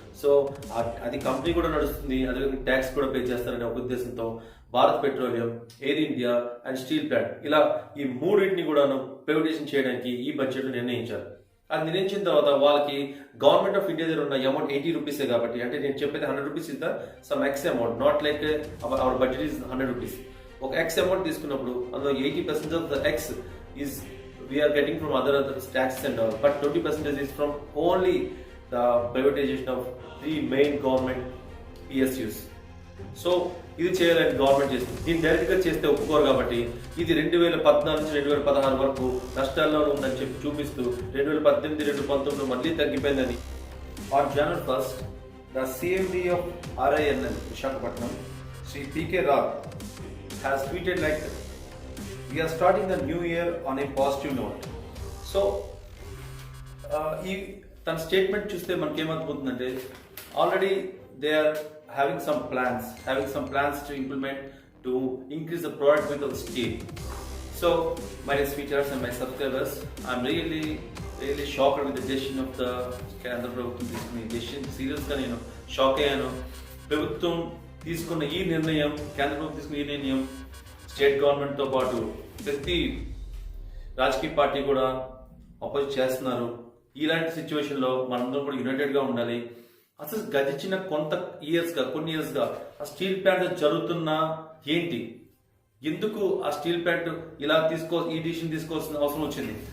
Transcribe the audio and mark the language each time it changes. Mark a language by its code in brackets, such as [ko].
[te] So అది company కూడా నడుస్తుంది, అదేవిధంగా ట్యాక్స్ కూడా పే చేస్తారనే ఒక ఉద్దేశంతో Bharat petroleum, air India and steel plant ఇలా ఈ మూడింటిని కూడా ప్రైవేటైజేషన్ చేయడానికి ఈ బడ్జెట్ నిర్ణయించారు. అది నిర్ణయించిన తర్వాత వాళ్ళకి గవర్నమెంట్ ఆఫ్ ఇండియా దగ్గర ఉన్న అమౌంట్ 80 రూపీసే కాబట్టి, అంటే నేను చెప్పేది [en] 100 rupees is the sum X amount, not like our budget is 100 rupees. [te] ఒక ఎక్స్ అమౌంట్ తీసుకున్నప్పుడు అందులో [en] 80% of the X is we are getting from other taxes and all, but 20% is from only the privatization of 3 main government PSUs. [te] So ఇది చేయాలని government చేస్తుంది. దీన్ని డైరెక్ట్గా చేస్తే ఒప్పుకోరు కాబట్టి ఇది 2014 నుంచి 2016 వరకు నష్టాల్లో ఉందని చెప్పి చూపిస్తూ 2018, 2019 మళ్ళీ తగ్గిపోయిందని. [en] On January 1st, the CMD of RINL Visakhapatnam, Sri P.K. Rao, has tweeted like, "We are starting the new year on a positive note." So, [te] ఈ తన స్టేట్మెంట్ చూస్తే మనకేమవుతుందంటే [en] Already they are having some plans to implement to increase the product with of steel. So, my sweethearts and my subscribers, I'm really shocked with the decision of the Kendra Prabhuత్వం [te] తీసుకున్న [en] decision. [te] Serious గా నేను shock అయ్యాను. ప్రభుత్వం తీసుకున్న ఈ నిర్ణయం, కేంద్ర ప్రభుత్వం తీసుకున్న ఈ నిర్ణయం స్టేట్ గవర్నమెంట్ తో పాటు ప్రతి రాజకీయ పార్టీ కూడా అపోజ్ చేస్తున్నారు. ఇలాంటి సిచ్యువేషన్ లో మనందరం కూడా యునైటెడ్ గా ఉండాలి. అసలు గడిచిన కొన్ని ఇయర్స్ గా ఆ స్టీల్ ప్లాంట్ జరుగుతున్నా ఏంటి, ఎందుకు ఆ స్టీల్ ప్లాంట్ ఇలా ఈ డిసిషన్ తీసుకోవాల్సిన అవసరం వచ్చింది?